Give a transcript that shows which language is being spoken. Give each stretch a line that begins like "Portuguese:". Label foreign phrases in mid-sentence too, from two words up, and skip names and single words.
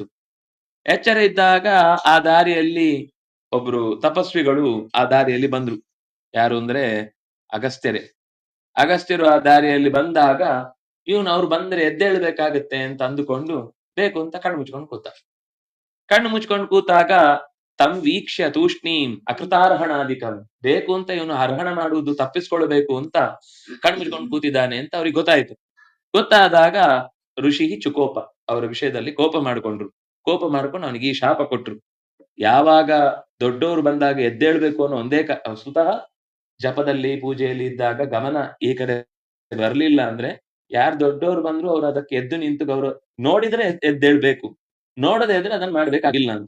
Kannada: ಎಚ್ಚರ ಇದ್ದಾಗ ಆ ದಾರಿಯಲ್ಲಿ ಒಬ್ರು ತಪಸ್ವಿಗಳು ಆ ದಾರಿಯಲ್ಲಿ ಬಂದ್ರು. ಯಾರು ಅಂದ್ರೆ ಅಗಸ್ತ್ಯರೇ. ಅಗಸ್ತ್ಯರು ಆ ದಾರಿಯಲ್ಲಿ ಬಂದಾಗ ಇವನು ಅವ್ರು ಬಂದ್ರೆ ಎದ್ದೇಳ್ಬೇಕಾಗತ್ತೆ ಅಂತ ಅಂದುಕೊಂಡು ಬೇಕು ಅಂತ ಕಣ್ಣು ಮುಚ್ಕೊಂಡು ಕೂತ. ಕಣ್ಣು ಮುಚ್ಕೊಂಡು ಕೂತಾಗ
Sanskrit: ತಂ ವೀಕ್ಷ್ಯ ತೂಷ್ಣೀಂ ಅಕೃತಾರ್ಹಣಾಧಿಕಂ,
Kannada: ಬೇಕು ಅಂತ ಇವನು ಅರ್ಹಣ ಮಾಡುವುದು ತಪ್ಪಿಸ್ಕೊಳ್ಬೇಕು ಅಂತ ಕಣ್ಣು ಮುಚ್ಕೊಂಡು ಕೂತಿದ್ದಾನೆ ಅಂತ ಅವ್ರಿಗೆ ಗೊತ್ತಾಯ್ತು. ಗೊತ್ತಾದಾಗ
Sanskrit: ಋಷಿ ಚುಕೋಪ,
Kannada: ಅವರ ವಿಷಯದಲ್ಲಿ ಕೋಪ ಮಾಡಿಕೊಂಡ್ರು. ಕೋಪ ಮಾಡ್ಕೊಂಡು ಅವನಿಗೆ ಈ ಶಾಪ ಕೊಟ್ರು. ಯಾವಾಗ ದೊಡ್ಡವರು ಬಂದಾಗ ಎದ್ದೇಳ್ಬೇಕು ಅನ್ನೋ ಒಂದೇ ಸ್ವತಃ ಜಪದಲ್ಲಿ ಪೂಜೆಯಲ್ಲಿ ಇದ್ದಾಗ ಗಮನ ಈ ಕಡೆ ಬರ್ಲಿಲ್ಲ ಅಂದ್ರೆ, ಯಾರು ದೊಡ್ಡವರು ಬಂದ್ರು ಅವ್ರು ಅದಕ್ಕೆ ಎದ್ದು ನಿಂತು ಗೌರವ ನೋಡಿದ್ರೆ ಎದ್ದೇಳ್ಬೇಕು, ನೋಡದೆ ಇದ್ರೆ ಅದನ್ನ ಮಾಡ್ಬೇಕಾಗಿಲ್ಲ ಅಂತ.